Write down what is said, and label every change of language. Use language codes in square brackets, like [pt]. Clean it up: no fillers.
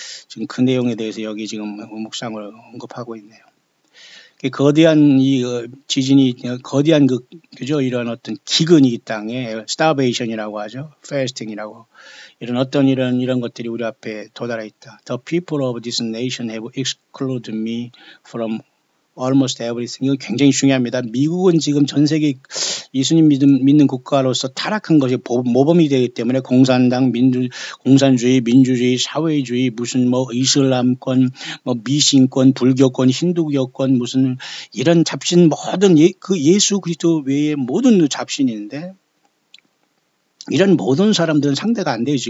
[ko] 지금 그 내용에 대해서 여기 지금 묵상을 언급하고 있네요. 거대한 이 지진이 거대한 그죠? 이런 어떤 기근이 이 땅에 starvation이라고 하죠. fasting이라고. 이런 것들이 우리 앞에 도달해 있다. [en] The people of this nation have excluded me from almost everything. [ko] 이거 굉장히 중요합니다. 미국은 지금 전 세계 예수님 믿는 국가로서 타락한 것이 모범이 되기 때문에 공산당, 공산주의, 민주주의, 사회주의, 무슨 뭐 이슬람권, 뭐 미신권, 불교권, 힌두교권, 무슨 이런 잡신 모든 그 예수 그리스도 외에 모든 잡신인데 이런 모든 사람들은 상대가 안 돼요.